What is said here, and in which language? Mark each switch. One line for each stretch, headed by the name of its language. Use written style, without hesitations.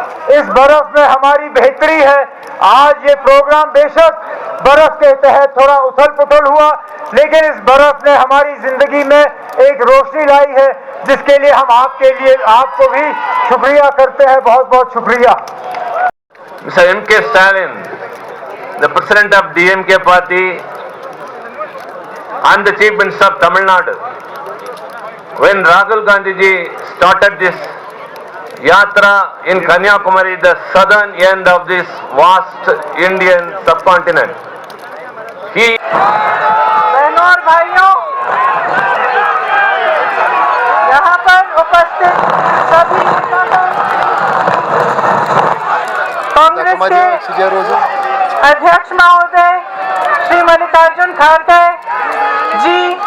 Hindi: इस बर्फ में हमारी बेहतरी है। आज ये प्रोग्राम बेशक बर्फ के तहत थोड़ा उथल पुथल हुआ, लेकिन इस बर्फ ने हमारी जिंदगी में एक रोशनी लाई है, जिसके लिए हम आपको भी शुक्रिया करते हैं। बहुत बहुत शुक्रिया।
English: Mr. M.K. Stalin, the President of DMK party and the Chief Minister of Tamil Nadu, when Rahul Gandhi ji started this Yatra in Kanyakumari, the southern end of this vast Indian subcontinent, he...
Hindi: बहनों और भाइयों, यहाँ पर उपस्थित सभी कांग्रेस के अध्यक्ष महोदय श्री मल्लिकार्जुन खड़गे जी,